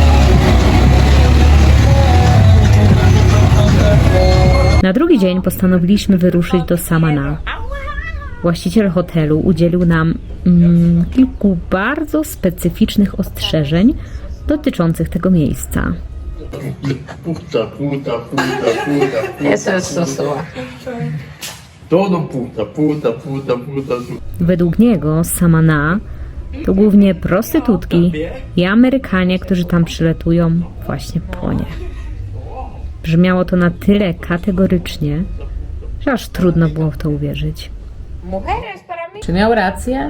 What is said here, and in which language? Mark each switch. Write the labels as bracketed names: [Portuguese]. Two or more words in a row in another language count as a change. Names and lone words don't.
[Polish] Na drugi dzień postanowiliśmy wyruszyć do Samana. Właściciel hotelu udzielił nam kilku bardzo specyficznych ostrzeżeń dotyczących tego miejsca. [Spanish] Puta, puta, puta, puta. Eso es Sosúa. Todo puta, puta, puta, puta. [Polish] Według niego Samana to głównie prostytutki i Amerykanie, którzy tam przyletują właśnie po nie. Brzmiało to na tyle kategorycznie, że aż trudno było w to uwierzyć. Czy miał rację?